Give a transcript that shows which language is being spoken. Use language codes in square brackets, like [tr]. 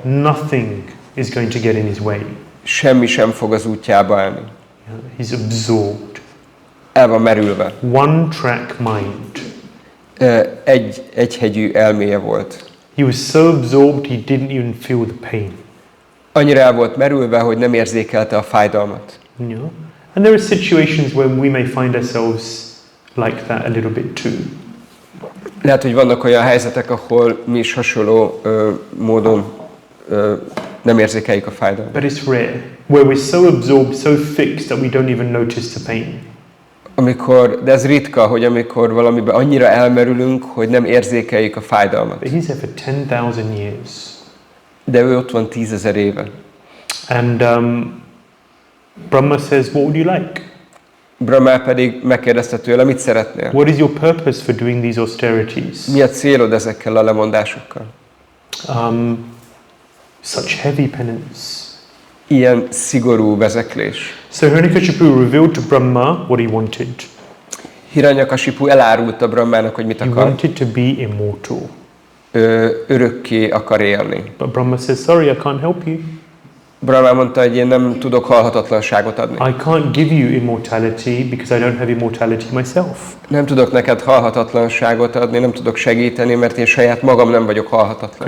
[en] Nothing is going to get in his way. [hu] Semmi sem fog az útjába állni. [en] He's absorbed. [hu] El van merülve. [en] One track mind. [hu] Egyhegyű elméje volt. [en] He was so absorbed he didn't even feel the pain. [hu] Annyira el volt merülve, hogy nem érzékelte a fájdalmat. [en] You know? And there are situations where we may find ourselves like that a little bit too. [hu] Lehet, hogy vannak olyan helyzetek, ahol mi is hasonló módon nem érzékeljük a fájdalmat. [en] But it's rare, where we're so absorbed, so fixed that we don't even notice the pain. [hu] De ez ritka, hogy amikor valamiben annyira elmerülünk, hogy nem érzékeljük a fájdalmat. [en] But he's there for 10,000 years. [hu] De ő ott van 10,000 éve. [en] And Brahma says, what would you like? [hu] Brahma pedig megkérdezte tőle, mit szeretnél? [en] What is your purpose for doing these austerities? [hu] Mi a célod ezekkel a lemondásokkal? [en] Such heavy penance. [hu] Ilyen szigorú vezeklés. [en] So Hiranyakashipu revealed to Brahma what he wanted. [hu] Hiranyakashipu elárulta Brahmának, hogy mit [en] He [hu] akar. [en] wanted to be immortal. [hu] Örökké akar élni. [en] But Brahma says, sorry, I can't help you. [hu] Brahma mondta, hogy én nem tudok halhatatlanságot adni. [en] I can't give you immortality because I don't have immortality myself. [hu] Nem tudok neked halhatatlanságot adni, nem tudok segíteni, mert én saját magam nem vagyok halhatatlan.